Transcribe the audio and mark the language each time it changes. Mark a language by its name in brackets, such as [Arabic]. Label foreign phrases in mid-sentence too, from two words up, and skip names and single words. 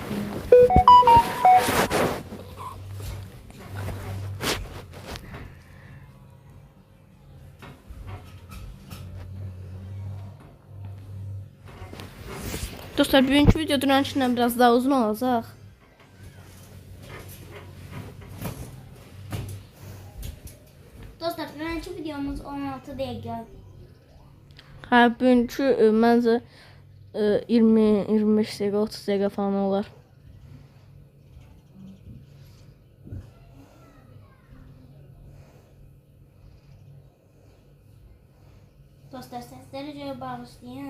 [Azerbaijani] Dostlar bugünkü video dünənkindən biraz daha uzun olacaq. [Turkish] Dostlar önceki videomuz 16 dakika. [Azerbaijani] Hə, bugünkü məncə 20-25 dəqiqə, 30 dəqiqə falan olar. [Turkish] Dostlar sesleri göre bağışlayın.